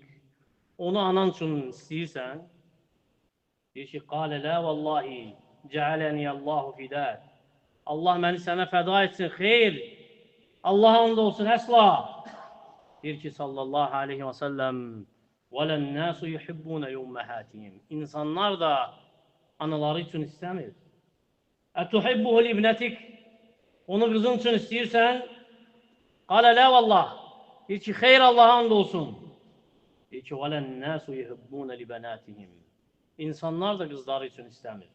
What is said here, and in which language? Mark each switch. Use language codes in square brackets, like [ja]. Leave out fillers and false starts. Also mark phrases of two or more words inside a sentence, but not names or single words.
[az] Onu anan üçün istəyirsən? Deyir ki, [ar] قال لا والله جعلني الله فداك. [az] Allah məni sənə fəda etsin, xeyr. Allah and olsun, əsla. Deyir ki, [ar] صلى الله عليه وسلم, وَلَنَّاسُ يُحِبُّونَ يُمَّهَاتِهِمْ. [az] İnsanlar da anaları üçün istəmir. [ar] أتحبه لابنتك, [az] onu qızın üçün istəyirsən, [ar] قال لا والله, [az] deyir ki, xeyr Allaha and olsun. Deyir ki, [ar] ولا الناس يحبونه لبناتهم, [az] İnsanlar da qızları üçün istəmir.